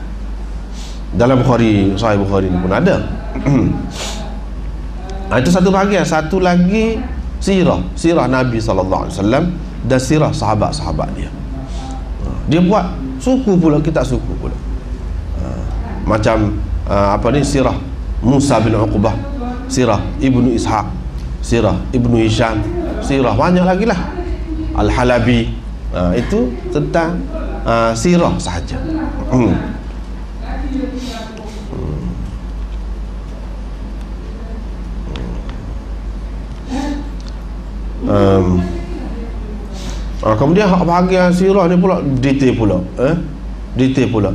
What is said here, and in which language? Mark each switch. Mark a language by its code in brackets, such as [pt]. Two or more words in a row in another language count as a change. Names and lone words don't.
[ms] Dalam Sahih Bukhari ini pun ada. Itu satu bahagian. Satu lagi sirah Nabi [ar] صلى الله عليه وسلم [ms] dan sirah sahabat-sahabat dia. Dia buat suku pula, kitab suku pula. Macam sirah Musa bin Uqbah, sirah Ibnu Ishaq, sirah Ibnu Hisham, sirah banyak lagi lah. Al-Halabi, itu tentang sirah sahaja. Kemudian bahagian sirah ni pula detail pula, detail pula.